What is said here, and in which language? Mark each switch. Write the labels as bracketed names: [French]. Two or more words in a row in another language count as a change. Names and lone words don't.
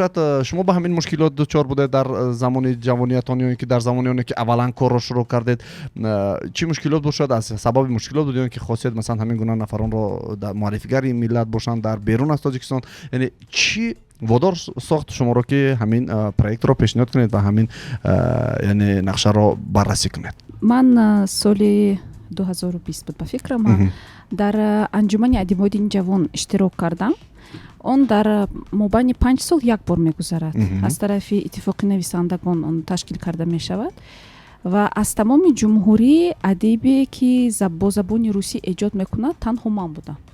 [Persian] شاید شما به همین مشکلات دچار بوده در زمان جوانیتان یا اینکه در زمانی اون که اولا کار رو شروع کردید چی مشکلات بود؟ شاید از سبب مشکلات بود یا که خواستید مثلا همین گونه نفران رو در معرفیگری ملت باشن در بیرون از تاجیکستان؟ یعنی چی وادار ساخت شما رو که همین پروژه رو پیشنهاد کنید و همین یعنی نقشه رو بررسی کنید؟ [Tajik] من соли 2020 буд ба фикрам дар анҷумани адибони ҷавон иштирок кардам. Он дар мобайни 5 сол як бор мегузарад. Аз тарафи иттифоқи нависандагон он ташкил карда мешавад ва аз тамоми ҷумҳурӣ адибе ки бо забони русӣ эҷод мекунад танҳо ман будам.